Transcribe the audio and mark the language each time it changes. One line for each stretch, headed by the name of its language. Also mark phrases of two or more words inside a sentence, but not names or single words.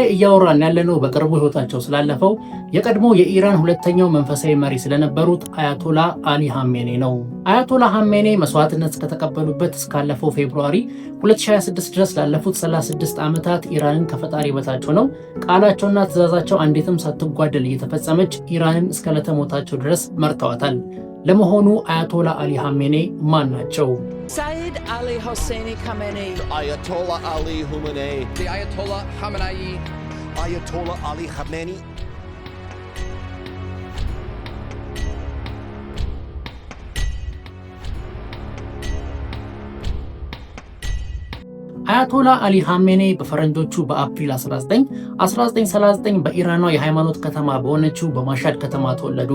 Amharic: እያወራን ያለነው በቅርቡ ህይወታቸው ስላለፈው የቀድሞ የኢራን ሁለተኛው መንፈሳዊ መሪ ስለነበሩት አያቶላ አሊ ሐሜኔ ነው። አያቶላ ሐሜኔ መስዋዕትነት ከተቀበሉበት እስካለፈው ፌብሩዋሪ 2026 ድረስ ላለፉት 36 ዓመታት ኢራንን ከፈጣሪ በታች ሆነው ቃላቸውና ትእዛዛቸው አንዲትም ሳትጓደል እየተፈጸመች ኢራንን እስከ ዕለተ ሞታቸው ድረስ መርተዋታል። ለመሆኑ አያቶላ አሊ ሐሜኔ ማን ናቸው? Sayyid Ali Hosseini Khamenei, Ayatollah Ali Khamenei, the Ayatollah Khamenei, Ayatollah Ali Khamenei. አያቶላ አሊ ሐሜኔ በፈረንጆቹ በአፕሪል 1939 በኢራኗ የሃይማኖት ከተማ በሆነችው በማሻድ ከተማ ተወለዱ።